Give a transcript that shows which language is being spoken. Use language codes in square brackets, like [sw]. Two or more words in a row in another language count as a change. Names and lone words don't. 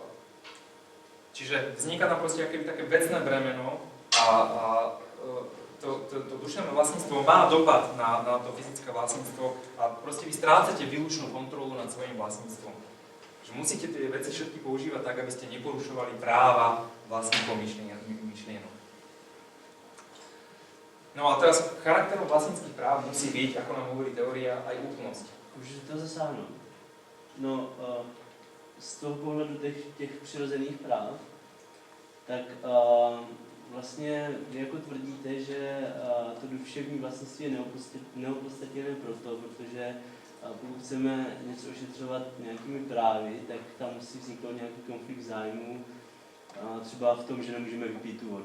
[sk] Čiže vzniká tam proste akéby také vecné bremeno a to duševné vlastníctvo má dopad na to fyzické vlastníctvo a proste vy strácate výlučnú kontrolu nad svojím vlastníctvom. Že musíte tie veci všetky používať tak, aby ste neporušovali práva vlastníkov myšlienok. No a teraz charakterom vlastníckých práv musí byť, ako nám hovorí teória, aj úplnosť. [cs] Můžu to zasáhnout? No, z toho pohledu těch přirozených práv, tak vlastně vy jako tvrdíte, že to duševní vlastnictví je neopodstatněné proto, protože pokud chceme něco ošetřovat nějakými právy, tak tam musí vzniknout nějaký konflikt zájmů, třeba v tom, že nemůžeme vypít tu vodu.